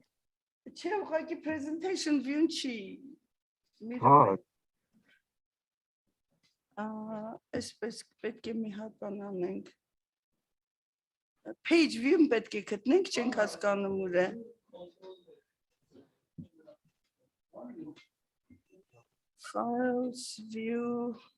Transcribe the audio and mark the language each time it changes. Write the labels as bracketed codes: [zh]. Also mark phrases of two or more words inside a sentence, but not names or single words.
[hy] Չէ, ուղղակի [en] presentation view-ն [hy] չի։ Այսպես պետք է մի հատ բան անենք։ [en] Page view-ն [hy] պետք է գտնենք, չենք հասկանում ուր է։ [en] Files, view.